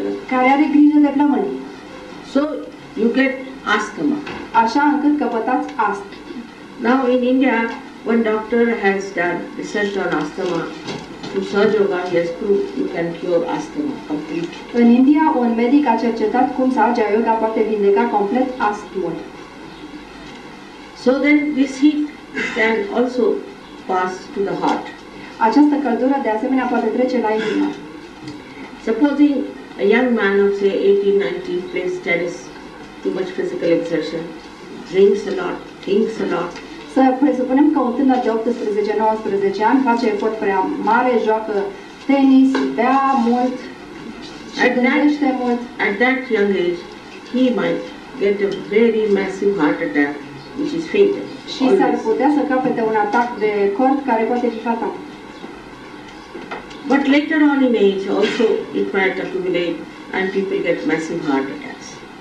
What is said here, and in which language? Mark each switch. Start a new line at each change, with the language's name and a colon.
Romanian: Care are grijă de plămâni.
English: So you get asthma.
Romanian: Așa încât căpătați astm.
English: Now in India, one doctor has done research on asthma. Through Sahaja Yoga, he has proved you can cure asthma completely.
Romanian: În India, un medic a cercetat cum Sahaja Yoga poate vindeca complet astmul.
English: So then this heat can also pass to the heart.
Romanian: Această căldură de asemenea poate trece la inimă.
English: Supposing a young man of say 18-19 plays tennis, too much physical exertion, drinks a lot, thinks a lot.
Romanian: Să presupunem că un tânăr de 18-19 ani face efort prea mare, joacă tenis, bea mult și gândește mult.
English: At that young age, he might get a very massive heart attack, which is fatal.
Romanian: Și s-ar putea să capete un atac de cord care poate fi fatal.
English: But later on in age also it might accumulate and people get massive heart attacks.